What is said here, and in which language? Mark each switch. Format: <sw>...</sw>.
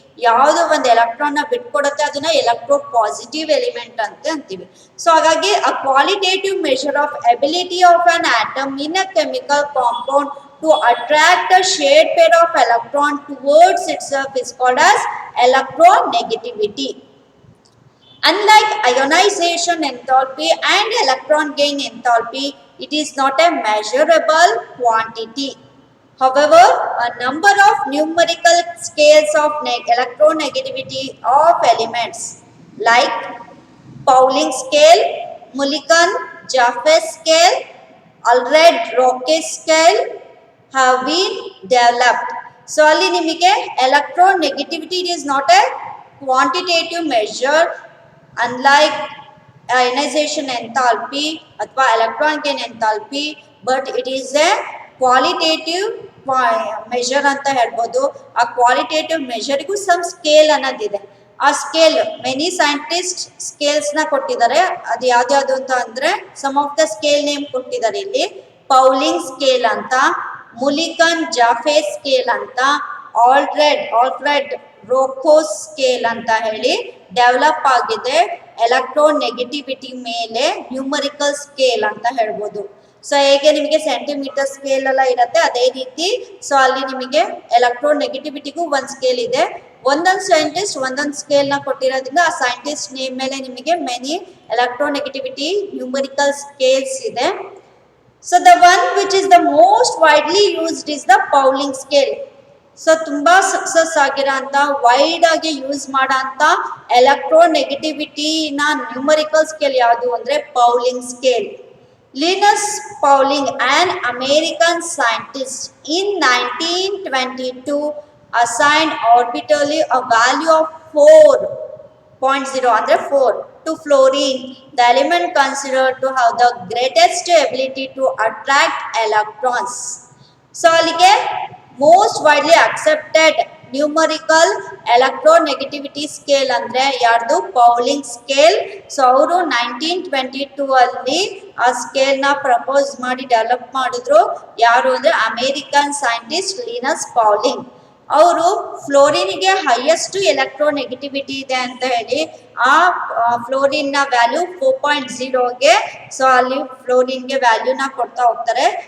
<kn>ಯಾವುದು ಒಂದು ಎಲೆಕ್ಟ್ರಾನ್ ನ ಬಿಟ್ಕೊಡುತ್ತೆ ಅದನ್ನ ಎಲೆಕ್ಟ್ರೋ ಪಾಸಿಟಿವ್ ಎಲಿಮೆಂಟ್ ಅಂತ ಅಂತೀವಿ. ಸೊ ಹಾಗಾಗಿ</kn> <en>A qualitative measure of ability of an atom in a chemical compound to attract a shared pair of electron towards itself is called as electronegativity. Unlike ionization enthalpy and electron gain enthalpy, it is not a measurable quantity. However, a number of numerical scales of electronegativity of elements like Pauling scale, Mulliken-Jaffe scale, Allred-Roche scale have been developed. So</en> <kn>ಅಲ್ಲಿ ನಿಮಗೆ</kn> <en>electronegativity, it is not a quantitative measure unlike ionization enthalpy</en> <kn>ಅಥವಾ</kn> <en>electron gain enthalpy, but it is a qualitative measure</en> <kn>ಅಂತ ಹೇಳ್ಬೋದು. ಆ qualitative ಮೆಷರ್ಗೂ some scale ಅನ್ನೋದಿದೆ. ಆ scale many scientist scales ನ ಕೊಟ್ಟಿದ್ದಾರೆ. ಅದು ಯಾವ್ದ್ಯಾವ್ದು ಅಂತ ಅಂದ್ರೆ some of the scale name ಕೊಟ್ಟಿದ್ದಾರೆ ಇಲ್ಲಿ. ಪೌಲಿಂಗ್ ಸ್ಕೇಲ್ ಅಂತ, ಮುಲಿಕನ್-ಜಾಫೆ ಸ್ಕೇಲ್ ಅಂತ, ಆಲ್ಫ್ರೆಡ್ ರೋಕೋಸ್ ಸ್ಕೇಲ್ ಅಂತ ಹೇಳಿ ಡೆವಲಪ್ ಆಗಿದೆ. ಎಲೆಕ್ಟ್ರೋನೆಗೆಟಿವಿಟಿ ಮೇಲೆ ನ್ಯೂಮರಿಕಲ್ ಸ್ಕೇಲ್ ಅಂತ ಹೇಳ್ಬೋದು. ಸೊ ಹೇಗೆ ನಿಮಗೆ ಸೆಂಟಿಮೀಟರ್ ಸ್ಕೇಲ್ ಎಲ್ಲ ಇರುತ್ತೆ ಅದೇ ರೀತಿ ಸೊ ಅಲ್ಲಿ ನಿಮಗೆ ಎಲೆಕ್ಟ್ರೋನೆಗೆಟಿವಿಟಿಗೂ ಒಂದು ಸ್ಕೇಲ್ ಇದೆ. ಒಂದೊಂದು ಸೈಂಟಿಸ್ಟ್ ಒಂದೊಂದು ಸ್ಕೇಲ್ ನ ಕೊಟ್ಟಿರೋದ್ರಿಂದ ಆ ಸೈಂಟಿಸ್ಟ್ ನೇಮ್ ಮೇಲೆ ನಿಮಗೆ ಮೆನಿ ಎಲೆಕ್ಟ್ರೋನೆಗೆಟಿವಿಟಿ ನ್ಯೂಮರಿಕಲ್ ಸ್ಕೇಲ್ಸ್ ಇದೆ.</kn> <en>So the one which is the most widely used is the Pauling scale.</en> <kn>So ತುಂಬಾ ಸಕ್ಸಸ್ ಆಗಿರೋಂಥ ವೈಡ್ ಆಗಿ ಯೂಸ್ ಮಾಡೋಂಥ ಎಲೆಕ್ಟ್ರೋನೆಗೆಟಿವಿಟಿನ ನ್ಯೂಮರಿಕಲ್ ಸ್ಕೇಲ್ ಯಾವುದು ಅಂದರೆ Pauling scale.</kn> <en>Linus Pauling an American scientist in 1922 assigned arbitrarily a value of 4.0</en> <kn>ಅಂದರೆ</kn> <en>4 to fluorine, the element considered to have the greatest ability to attract electrons. So</en> <kn>ಅಲ್ಲಿಗೆ</kn> <en>most widely accepted numerical electronegativity scale</en> <kn>ಅಂದ್ರೆ ಯಾರ್ದು</kn> <en>Pauling scale.</en> <kn>So ಅವರು 1922 ಅಲ್ಲಿ ಆ scale ನ propose ಮಾಡಿ develop ಮಾಡಿದ್ರು. ಯಾರು ಅಂದ್ರೆ ಅಮೇರಿಕನ್ ಸೈಂಟಿಸ್ಟ್ ಲಿನಸ್ ಪೌಲಿಂಗ್. ಅವರು ಫ್ಲೋರಿನ್ಗೆ ಹೈಯೆಸ್ಟ್ ಎಲೆಕ್ಟ್ರೋನೆಗೆಟಿವಿಟಿ ಇದೆ ಅಂತ ಹೇಳಿ ಆ ಫ್ಲೋರಿನ್ ನ ವ್ಯಾಲ್ಯೂ 4.0ಗೆ ಸೊ ಅಲ್ಲಿ ಫ್ಲೋರಿನ್ಗೆ ವ್ಯಾಲ್ಯೂನ ಕೊಡ್ತಾ ಹೋಗ್ತಾರೆ.</kn>